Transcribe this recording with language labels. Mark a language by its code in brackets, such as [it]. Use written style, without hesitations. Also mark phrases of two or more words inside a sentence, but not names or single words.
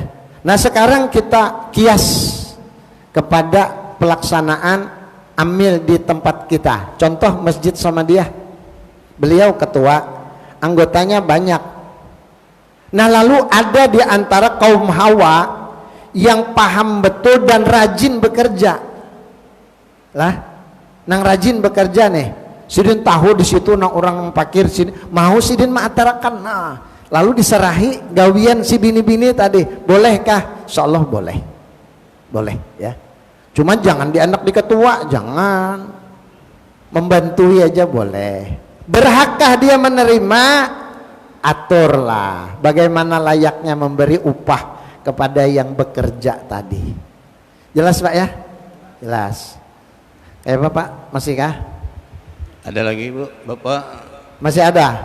[id] Nah sekarang kita kias kepada pelaksanaan amil di tempat kita. Contoh Masjid Samadiyah, beliau ketua, anggotanya banyak. Nah lalu ada di antara kaum Hawa yang paham betul dan rajin bekerja lah, [bjn] nang rajin bekerja nih, sidin tahu di situ nang orang pakir sini mau sidin maatarakan, nah lalu diserahi gawian si bini-bini tadi, bolehkah? [id] Insyaallah boleh, boleh ya. Cuma jangan dianak di ketua, jangan, membantui aja boleh. Berhakkah dia menerima? Aturlah bagaimana layaknya memberi upah kepada yang bekerja tadi. Jelas Pak ya? Jelas. Bapak masih kah? Ada lagi Bu, Bapak? Masih ada?